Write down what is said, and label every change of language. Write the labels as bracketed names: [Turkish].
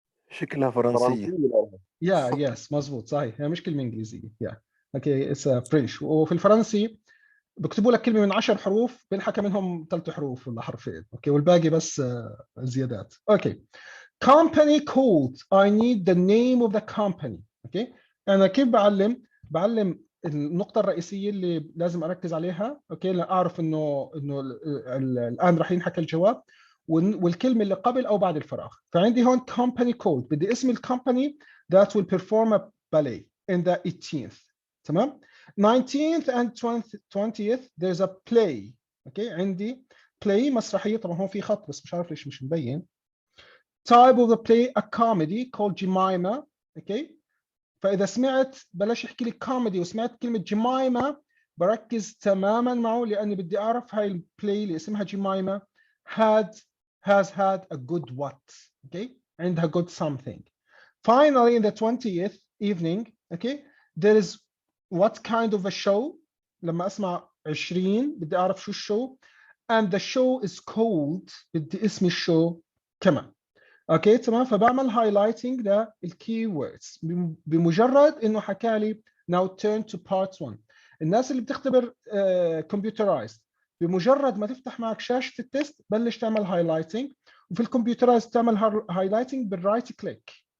[Arabic] شكلها فرنسية. yes مزبوط صحيح، هي مش كلمة إنجليزية اوكي [English] it's French. [Arabic] وفي الفرنسي بكتبوا لك كلمة من 10 حروف بنحكى منهم 3 حروف ولا حرفين، اوكي، والباقي بس زيادات. [English] Okay company code I need the name of the company. [Arabic] اوكي انا كيف بعلم النقطة الرئيسية اللي لازم اركز عليها، اوكي، لاعرف انه الان راح ينحكى الجواب، والكلمة اللي قبل او بعد الفراغ. فعندي هون [English] company code، [Arabic] بدي اسم الكومباني [English] that will perform a ballet in the 18th، [Arabic] تمام؟ [English] 19th and 20th there's a play. [Arabic] اوكي عندي play مسرحية، طبعا هون في خط بس مش عارف ليش مش مبين. [English] type of the play a comedy called Jemima. [Arabic] اوكي فاذا سمعت بلاش يحكي لي كوميدي وسمعت كلمه جيمايما بركز تماما معه، لاني بدي اعرف هاي البلاي اللي اسمها جيمايما [English] has had a good what. Okay [Arabic] عندها [English] good something. Finally in the 20th evening okay there is what kind of a show. [Arabic] لما اسمع 20 بدي اعرف شو الشو، [English] and the show is called [Arabic] بدي اسم الشو كمان. اوكي تمام، فبعمل highlighting للكي ووردز بمجرد انه حكى لي now turn to part 1. الناس اللي بتختبر computerized بمجرد ما تفتح معك شاشة التست بلش تعمل highlighting، وفي الكمبيوترايز تعمل highlighting بالرايت كليك.